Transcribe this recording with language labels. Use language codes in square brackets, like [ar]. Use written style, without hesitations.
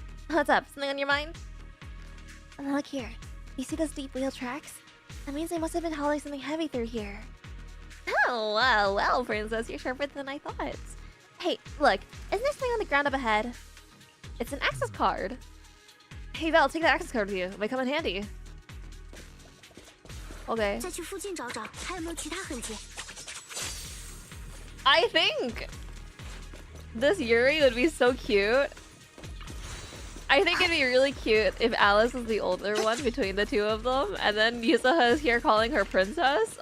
[en] What's up? Something on your mind? Look here. You see those deep wheel tracks? That means they must have been hauling something heavy through here. Oh, well, princess, you're sharper than I thought. Hey, look. Isn't there something on the ground up ahead? It's an access card. Hey, Val, take that access card with you. It might come in handy. Okay. [zh] 再去附近找找，还有没有其他痕迹？ [en] I think this Yuri would be so cute. I think it'd be really cute if Alice was the older one between the two of them, and then Yusaha is here calling her princess.